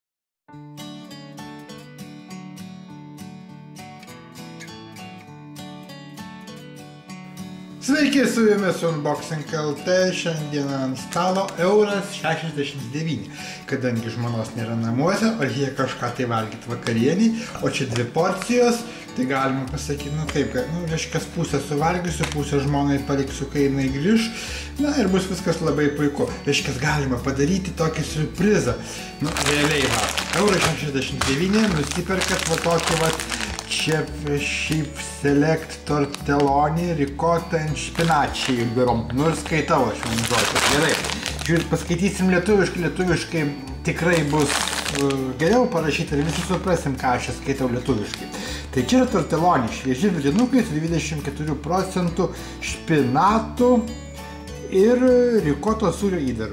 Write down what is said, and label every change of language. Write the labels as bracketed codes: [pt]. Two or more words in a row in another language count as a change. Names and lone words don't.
[lt] Sveiki, su jumis Unboxing LT, šiandieną ant stalo €69, kadangi žmonos nėra namuose, o reikia kažką tai valgyti vakarienį, o čia 2 porcijos, tai galima pasakyti, nu kaip, kad, reiškia, pusę suvalgysiu, pusę žmonai paliksiu, kai jinai grįš, na ir bus viskas labai puiku. Reiškia, galima padaryti tokį surprizą, realiai €69, nusiperkat va tokį Chef Select tortelloni ricotta and špinačiai biurom. Ir skaitau aš jums žodžius. Gerai. Žiūrėt, paskaitysim lietuviškai tikrai bus geriau parašyti ir visi suprasim, ką aš skaitau lietuviškai. Tai čia yra tortelloni, švieži vidinukai su 24% špinatų ir rikoto sūrio įdaru.